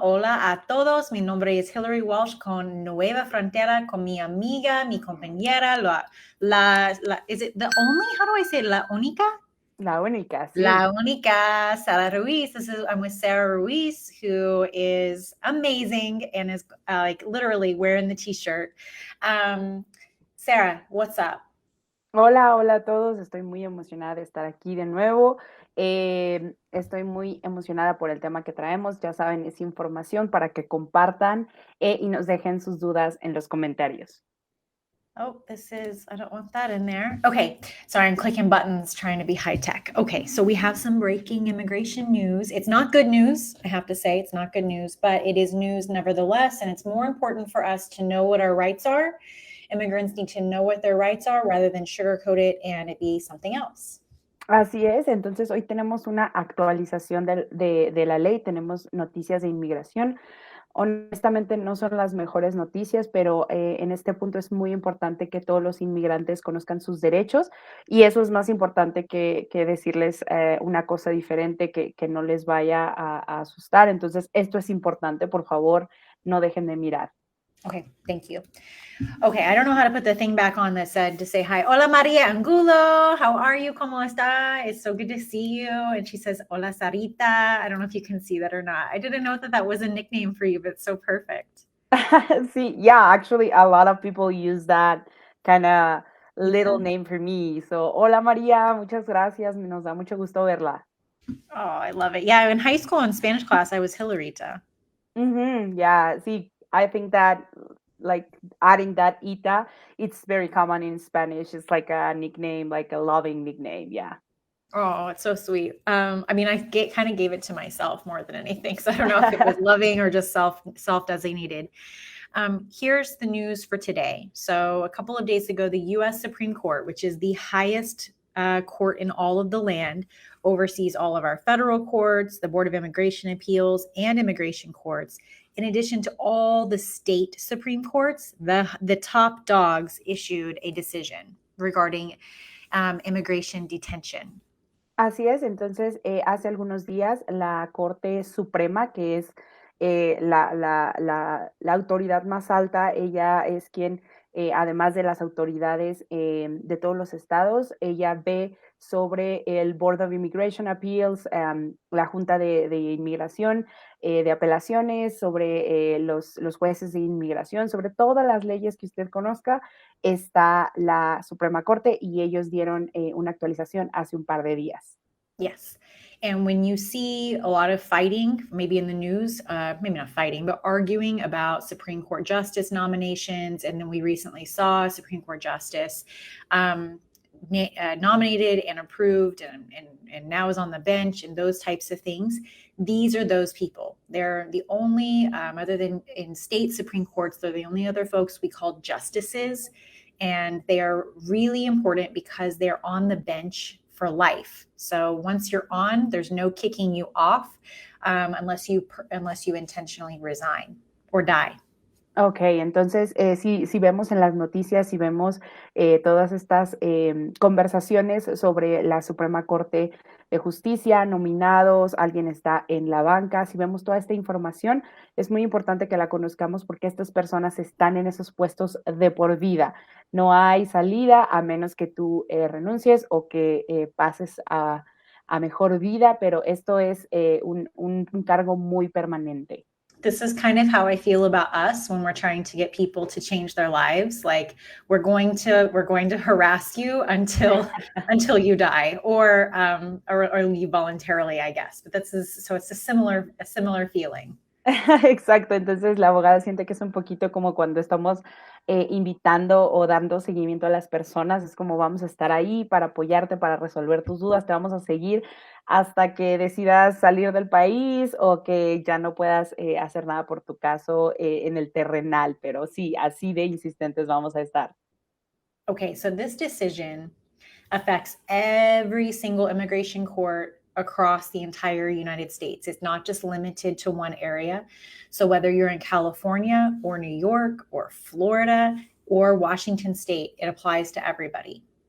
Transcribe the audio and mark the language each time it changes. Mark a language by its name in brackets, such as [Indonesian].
[Spanish] Hola a todos, mi nombre es Hillary Walsh con Nueva Frontera, con mi amiga, mi compañera, [English] is it the only, how do I say it? [Spanish] La única? La única, sí. La única, Sara Ruiz. [English] I'm with Sarah Ruiz, who is amazing and is like literally wearing the t-shirt. Sarah, what's up? [Spanish] Hola, hola a todos. Estoy muy emocionada de estar aquí de nuevo. Estoy muy emocionada por el tema que traemos. Ya saben, es información para que compartan y nos dejen sus dudas en los comentarios. [English] Oh, I don't want that in there. Okay, sorry, I'm clicking buttons trying to be high tech. Okay, so we have some breaking immigration news. It's not good news, I have to say, it's not good news, but it is news nevertheless, and it's more important for us to know what our rights are. Immigrants need to know what their rights are rather than sugarcoat it and it be something else. [Spanish] Así es, entonces hoy tenemos una actualización de la ley, tenemos noticias de inmigración. Honestamente no son las mejores noticias, pero en este punto es muy importante que todos los inmigrantes conozcan sus derechos y eso es más importante que decirles una cosa diferente que no les vaya a asustar. Entonces, esto es importante, por favor, no dejen de mirar. [English] Okay, thank you. Okay, I don't know how to put the thing back on that said to say hi. Hola Maria Angulo, how are you? [Spanish] ¿Cómo está? [English] It's so good to see you. And she says, Hola Sarita. I don't know if you can see that or not. I didn't know that was a nickname for you, but it's so perfect. Sí, yeah, actually a lot of people use that kind of little name for me. [Spanish] So, hola María, muchas gracias, nos da mucho gusto verla. [English] Oh, I love it. Yeah, in high school in Spanish class, I was Hilarita. Yeah, see, I think that like adding that ita, it's very common in Spanish. It's like a nickname, like a loving nickname. Yeah. Oh, it's so sweet. I mean, kind of gave it to myself more than anything. So I don't know if it was loving or just self-designated. Here's the news for today. So a couple of days ago, the U.S. Supreme Court, which is the highest court in all of the land, oversees all of our federal courts, the Board of Immigration Appeals, and immigration courts. In addition to all the state Supreme Courts, the top dogs issued a decision regarding immigration detention. [Spanish] Así es, entonces hace algunos días la Corte Suprema, que es la autoridad más alta, ella es quien, además de las autoridades de todos los estados, ella ve sobre el Board of Immigration Appeals, la Junta de Inmigración, de apelaciones, sobre los jueces de inmigración, sobre todas las leyes que usted conozca, está la Suprema Corte y ellos dieron una actualización hace un par de días. [English] Yes. And when you see a lot of fighting, maybe in the news, maybe not fighting, but arguing about Supreme Court justice nominations, and then we recently saw a Supreme Court justice nominated and approved and now is on the bench and those types of things. These are those people. They're the only, other than in state Supreme Courts, they're the only other folks we call justices. And they are really important because they're on the bench for life. So once you're on, there's no kicking you off unless you intentionally resign or die. [Spanish] Ok, entonces si vemos en las noticias, si vemos todas estas conversaciones sobre la Suprema Corte de Justicia, nominados, alguien está en la banca, si vemos toda esta información, es muy importante que la conozcamos porque estas personas están en esos puestos de por vida. No hay salida a menos que tú renuncies o que pases a mejor vida, pero esto es un cargo muy permanente. [English] This is kind of how I feel about us when we're trying to get people to change their lives. Like we're going to harass you until you die or leave voluntarily, I guess. But it's a similar feeling. [Spanish] Exacto, entonces la abogada siente que es un poquito como cuando estamos invitando o dando seguimiento a las personas, es como vamos a estar ahí para apoyarte, para resolver tus dudas, te vamos a seguir hasta que decidas salir del país o que ya no puedas hacer nada por tu caso en el terrenal, pero sí, así de insistentes vamos a estar. [English] Okay, so this decision affects every single immigration court across the entire United States. It's not just limited to one area. So whether you're in California or New York or Florida or Washington State, it applies to everybody.